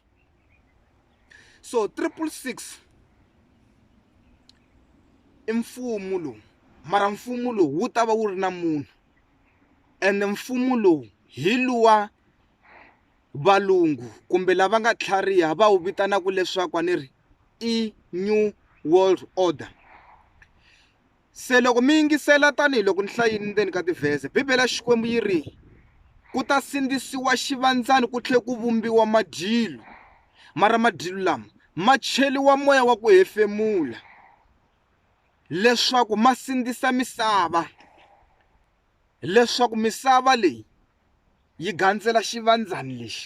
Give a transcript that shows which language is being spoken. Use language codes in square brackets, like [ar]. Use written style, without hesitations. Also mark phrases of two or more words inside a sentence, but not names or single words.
[ts] So 666 i mfumo lowu, mara mfumo lowu wu ta va wu ri na munhu, ende mfumo lowu hi luwa valungu kumbe lava nga tlhariha va wu vitanaka leswaku a ni ri i [en] new world order. [ts] Se loko mi yingisela tanihiloko ni hlayini ndzeni ka tivhese, bibele ya Xikwembu yi ri ku ta sindzisiwa xivandzani ku tlhela ku vumbiwa madyilu, mara madyilu lama ma cheliwa moya wa ku hefemula leswaku ma sindzisa misava, leswaku misava leyi yi gandzela xivandzani lexi.